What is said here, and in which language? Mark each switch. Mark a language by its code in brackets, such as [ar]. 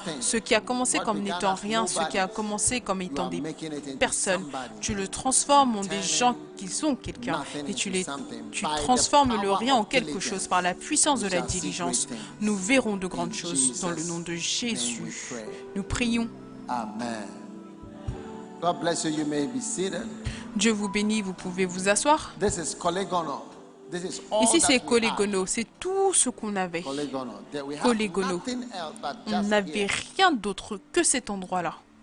[fr] Ce qui a commencé comme n'étant rien, ce qui a commencé comme étant des personnes, tu le transformes en des gens qui sont quelqu'un. Et tu transformes le rien en quelque chose par la puissance de la diligence. Nous verrons de grandes choses dans le nom de Jésus. Nous prions. Amen. [en] God bless you. You may be seated. [fr] Dieu vous bénit, vous pouvez vous asseoir. [en] This is Kolegono. [fr] Ici, c'est Kolegono, c'est tout ce qu'on avait. Kolegono. On n'avait rien d'autre que cet endroit-là.